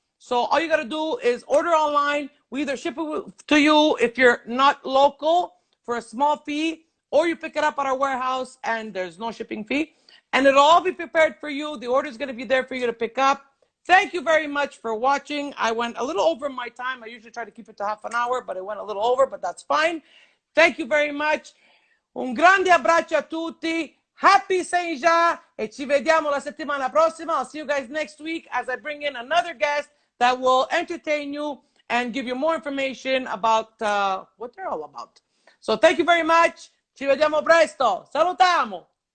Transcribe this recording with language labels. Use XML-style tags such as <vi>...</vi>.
<en>So all you got to do is order online. We either ship it to you if you're not local for a small fee, or you pick it up at our warehouse and there's no shipping fee. And it'll all be prepared for you. The order is going to be there for you to pick up. Thank you very much for watching. I went a little over my time. I usually try to keep it to half an hour, but it went a little over, but that's fine. Thank you very much.</en> <it>Un grande abbraccio a tutti.</it> <en>Happy Saint Jean,</en> <it>e ci vediamo la settimana prossima.</it> <en>I'll see you guys next week as I bring in another guest that will entertain you and give you more information about what they're all about. So thank you very much.</en> <it>Ci vediamo presto. Salutiamo.</it>